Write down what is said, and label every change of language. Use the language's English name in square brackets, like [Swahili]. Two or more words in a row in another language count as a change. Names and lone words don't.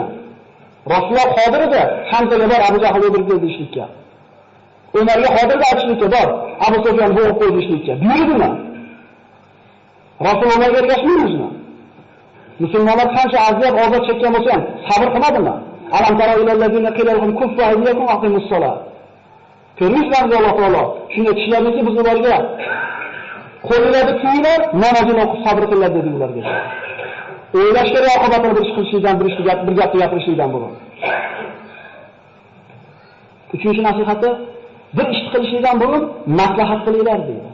[Uzbek] Rasululloh qodir edi, Hamzaga bor Abu Jahl o'ldirib deyishlikka. Umarga qodir edi aytishlikka bor, Abu Sufyon bo'g'ib qo'ydi deyishlikka. Buyurdimi? Rasulullohga ergashmaymizmi? Musulmonlar qancha aziyat, ozor chekkan bo'lsa ham sabr qilmadimi? [Arabic] ألم تر إلى الذين قيل لهم كفوا أيديكم وأقيموا الصلاة. [Uzbek] Ko'rishlarga Alloh taolo shunday kishilarniki biz ularga qo'llarni kiyinglar, namozini o'qib sabr qilinglar dedi ularga. O'ylash kerak oqibatini bir ish qilishdan, bir gapni gapirishdan burun. Uchinchi nasihati, bir ish qilishdan burun maslahat qilinglar deydi.